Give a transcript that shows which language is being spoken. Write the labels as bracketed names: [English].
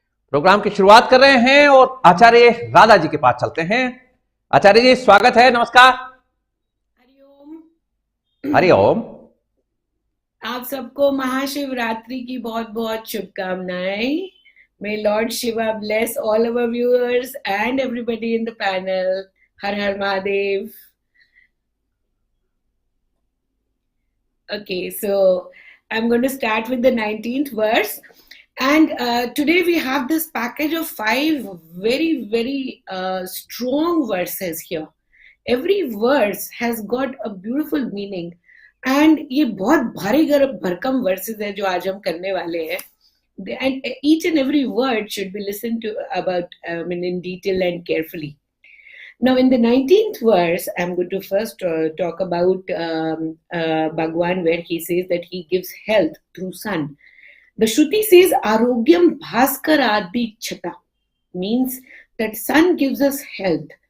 [Hindi] Programme की शुरुआत कर रहे हैं और आचार्य राधा जी के पास चलते हैं। आचार्य जी स्वागत है, नमस्कार। हरिओम। हरिओम। आप सबको महाशिवरात्रि की बहुत बहुत शुभकामनाएं। [English] May Lord Shiva bless all our viewers and everybody in the panel. [Hindi] Har Har Mahadev. [English] Okay, so I'm going to start with the 19th verse. And today we have this package of 5 very strong verses here. Every verse has got a beautiful meaning. And [Hindi] ये बहुत भारी भरकम verses है जो आज हम करने वाले हैं. [English] And each and every word should be listened to about in detail and carefully. Now in the 19th verse, I'm going to first talk about Bhagwan, where he says that he gives health through sun. The Shruti says Arogyam Bhaskaradi Chata, means that sun gives us health.